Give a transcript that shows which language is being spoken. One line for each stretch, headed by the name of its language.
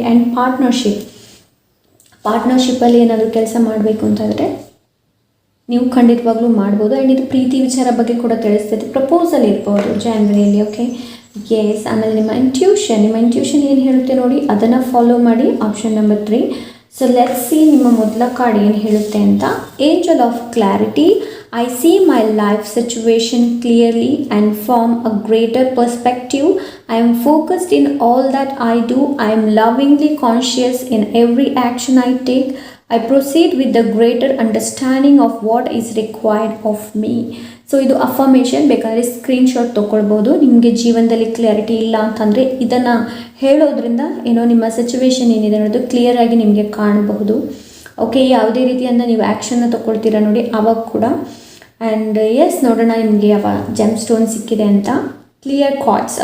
Kannada: And ಪಾರ್ಟ್ನರ್ಶಿಪ್ಪಲ್ಲಿ ಏನಾದರೂ ಕೆಲಸ ಮಾಡಬೇಕು ಅಂತಂದರೆ ನೀವು ಖಂಡಿತವಾಗ್ಲೂ ಮಾಡ್ಬೋದು. ಆ್ಯಂಡ್ ಇದು ಪ್ರೀತಿ ವಿಚಾರ ಬಗ್ಗೆ ಕೂಡ ತಿಳಿಸ್ತೈತೆ. ಪ್ರಪೋಸಲ್ ಇರ್ಬೋದು ಜನವರಿಯಲ್ಲಿ. Okay, S. ಆಮೇಲೆ ನಿಮ್ಮ ಇಂಟ್ಯೂಷನ್ ಏನು ಹೇಳುತ್ತೆ ನೋಡಿ, ಅದನ್ನು ಫಾಲೋ ಮಾಡಿ. Option number 3.
English: so let's see
Kannada: ನಿಮ್ಮ ಮೊದಲ ಕಾರ್ಡ್ ಏನು ಹೇಳುತ್ತೆ ಅಂತ.
English: Angel of clarity. I see my life situation clearly and from a greater perspective. I am focused in all that I do. I am lovingly conscious in every action I take. I proceed with the greater understanding of what is required of me.
Kannada: So ಇದು affirmation, ಬೇಕಾದರೆ screenshot ತೊಗೊಳ್ಬೋದು. ನಿಮಗೆ ಜೀವನದಲ್ಲಿ clarity ಇಲ್ಲ ಅಂತಂದರೆ ಇದನ್ನು ಹೇಳೋದ್ರಿಂದ ನಿಮ್ಮ situation ಏನಿದೆ ಅನ್ನೋದು ಕ್ಲಿಯರಾಗಿ ನಿಮಗೆ ಕಾಣಬಹುದು. ಓಕೆ, ಯಾವುದೇ ರೀತಿಯಿಂದ ನೀವು ಆ್ಯಕ್ಷನ್ನ ತೊಗೊಳ್ತೀರಾ ನೋಡಿ, ಆವಾಗ ಕೂಡ ಆ್ಯಂಡ್ ಎಸ್ ನೋಡೋಣ ನಿಮಗೆ ಯಾವ ಜೆಮ್ ಸ್ಟೋನ್ ಸಿಕ್ಕಿದೆ ಅಂತ. Clear thoughts.